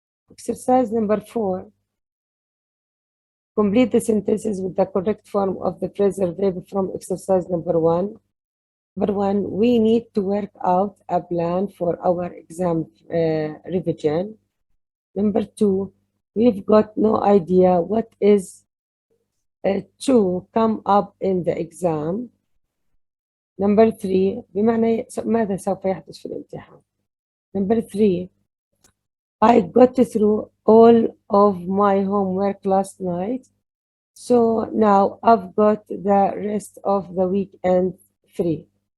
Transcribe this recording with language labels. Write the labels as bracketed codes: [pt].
[en] Exercise number 4. Complete the sentences with the correct form of the phrasal verb from exercise number 1. Number 1, we need to work out a plan for our exam revision. Number 2, we've got no idea what is to come up in the exam. Number 3 [ar] بمعنى ماذا سوف يحدث في الامتحان. [en] Number 3 I got through all of my homework last night, so now I've got the rest of the weekend free.